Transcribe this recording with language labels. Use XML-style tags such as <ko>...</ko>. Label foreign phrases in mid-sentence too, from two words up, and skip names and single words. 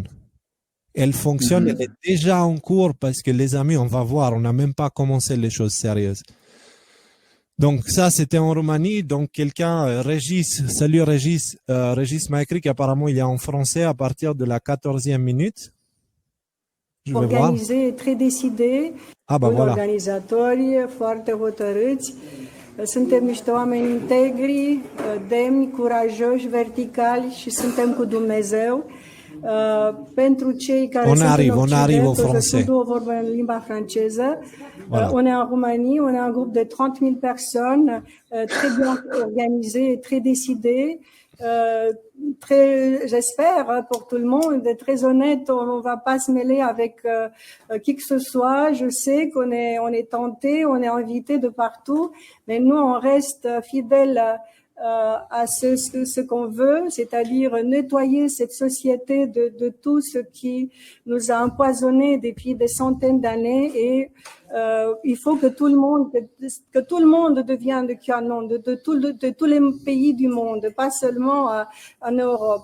<fr>Elle fonctionne, elle est déjà en cours parce que les amis, on va voir, on n'a même pas commencé les choses sérieuses. Donc ça, c'était en Roumanie. Donc quelqu'un, Régis, salut Régis, Régis m'a écrit qu'apparemment il est en français à partir de la 14e minute. Je vais voir. Organisé, très décidé,</fr> <ro>organizatori foarte hotărâți. Suntem niște oameni integri, demni, curajoși, verticali și suntem cu Dumnezeu. Pentru cei care sunt în Occident, sunt două vorbe în limba franceză.</ro> <fr>On est en Roumanie, on est un groupe de 30 000 personnes, très bien organisé, très décidé. Très, j'espère, pour tout le monde, très honnête, on ne va pas se mêler avec qui que ce soit. Je sais qu'on est tenté, on est invité de partout, mais nous, on reste fidèles à ce qu'on veut, c'est-à-dire nettoyer cette société de tout ce qui nous a empoisonnés depuis des centaines d'années et il faut que tout le monde devienne de QAnon, de tous les pays du monde, pas seulement en Europe.</fr>